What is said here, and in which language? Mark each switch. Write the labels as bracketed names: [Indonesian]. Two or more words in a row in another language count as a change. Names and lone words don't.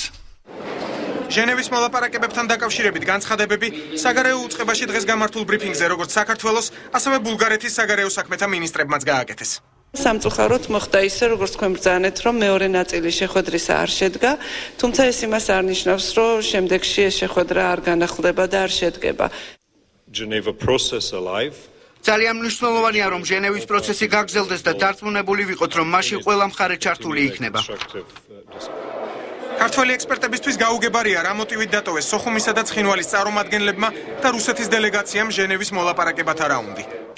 [Georgian] ჟენევის მოლაპარაკებებთან დაკავშირებით განცხადებები საგარეო უწყებაში დღეს გამართულ ბრიფინგზე, როგორც საქართველოს, ასევე ბულგარეთის საგარეო საქმეთა მინისტრებმაც გააკეთეს. სამწუხაროდ მოხდა ისე, როგორც თქვენ ბრძანეთ, რომ მეორე ნაწილი შეხვედრისა არ შედგა, თუმცა ეს იმას არ ნიშნავს, რომ შემდეგში ეს შეხვედრა არ განახლდება და არ შედგება. [English] Geneva process alive. [Georgian] ძალიან მნიშვნელოვანია, რომ ჟენევის პროცესი გაგრძელდეს და დარწმუნებული ვიყოთ, რომ მასში ყველა მხარე ჩართული იქნება. ქართველი ექსპერტებისთვის გაუგებარია, რა მოტივით დატოვეს სოხუმისა და ცხინვალის წარმომადგენლებმა და რუსეთის დელეგაციამ ჟენევის მოლაპარაკებათა რაუნდი.